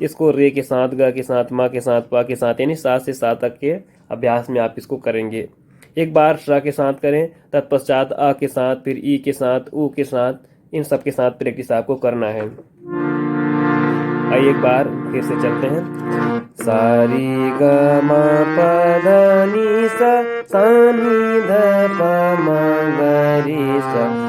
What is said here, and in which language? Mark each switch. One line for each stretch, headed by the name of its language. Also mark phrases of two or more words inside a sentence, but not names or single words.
Hindi: इसको रे के साथ, ग के साथ, मा के साथ, पा के साथ, यानी 7 से 7 तक के अभ्यास में आप इसको करेंगे। एक बार श के साथ करें, तत्पश्चात अ के साथ, फिर ई के साथ, ऊ के साथ, इन सब के साथ प्रैक्टिस आपको करना है। आइए एक बार फिर से चलते हैं, सा री ग म प ध नि सा सा नि ध प म ग रि सा